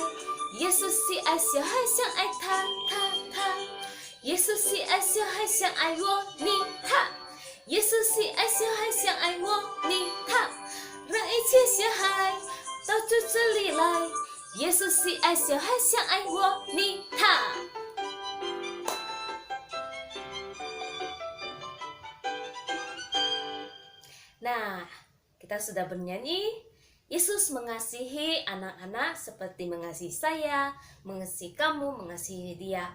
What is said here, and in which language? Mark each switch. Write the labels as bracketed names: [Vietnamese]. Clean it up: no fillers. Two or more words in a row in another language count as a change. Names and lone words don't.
[Chinese] 耶稣是爱小孩像爱他，耶稣是爱小孩像爱我，他，耶稣是爱小孩像爱我，他，让一切小孩到主这里来。耶稣是爱小孩像爱我，他。 [Indonesian] Nah, kita sudah bernyanyi. Yesus mengasihi anak-anak seperti mengasihi saya, mengasihi kamu, mengasihi dia.